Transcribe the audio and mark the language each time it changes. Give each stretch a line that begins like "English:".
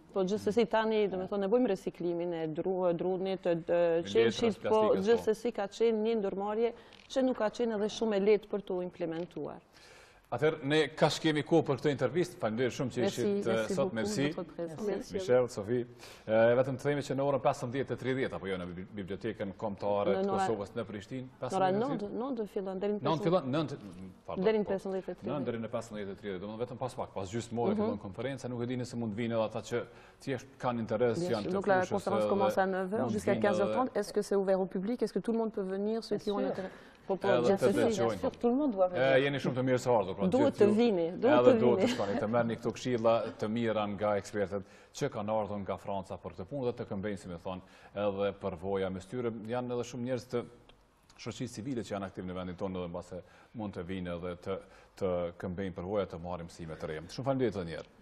Albanian: Po gjithsesi tani, domethënë ne bëjmë reciklimin e drunit, të qelshit, po gjithsesi ka qenë një ndërmarrje që nuk ka qenë edhe shumë e lehtë për të implementuar. Atëherë, ne kaq kemi kohë për këtë intervistë. Faleminderit shumë që ishit sot. Merci. Michel, Sofi. Vetëm të themi që në orën 15:30 apo jo në bibliotekën kombëtare të Kosovës në Prishtinë. Ora 9 fillon deri në 15:30. Deri në 15:30. Domethënë vetëm pas gjysmore fillon konferenca, nuk e di nëse mund të vinë edhe ata që thjesht kanë interes, janë të
French: Donc la conférence commence à 9h jusqu'à 15h30. Est-ce que c'est ouvert au public? Est-ce que tout le monde peut venir, ceux qui ont intérêt? Bien sûr, tout le monde doit venir.
Albanian: Jeni shumë të mirë se ardhur. Duhet të vini, edhe duhet të shkoni, të merrni këto këshilla të mira nga ekspertët që kanë ardhur nga Franca për këtë punë dhe të këmbejnë, si më thonë, edhe përvoja mes tyre. Janë edhe shumë njerëz të shoqërisë civile që janë aktiv në vendin tonë dhe mbase mund të vinë edhe të këmbejnë përvoja, të marrin mësime të reja. Shumë faleminderit edhe një herë.